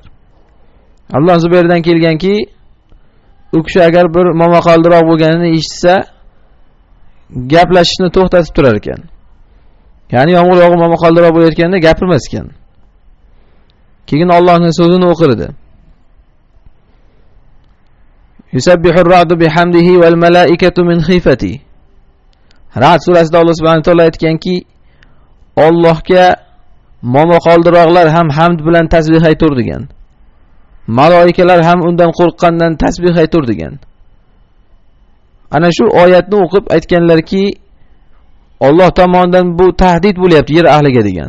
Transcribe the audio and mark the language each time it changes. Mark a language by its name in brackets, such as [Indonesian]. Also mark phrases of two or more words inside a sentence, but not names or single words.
[Uzbek] Abdulloh Zubayrdan kelganki, u kishi agar bir momaqaldiroq bo'lganini eshitsa, gaplashishni to'xtatib turar ekan. Ya'ni yomg'ir yog'ib momaqaldiroq bo'layotganda gapirmas ekan. Keyin Allohning so'zini o'qir edi. [Arabic] يسبح الرعد بحمده والملائكة من خيفته. [Uzbek] Ra'd surasida Alloh [Arabic] subhanahu va taolo [Uzbek] aytganki, Allohga momaqoldiroqlar ham hamd bilan tasbih aytur degan. Maloikalar ham undan qo'rqqandan tasbih aytur degan. Ana shu oyatni o'qib aytganlarki, Alloh tomonidan bu tahdid bo'lyapti yer ahliga degan.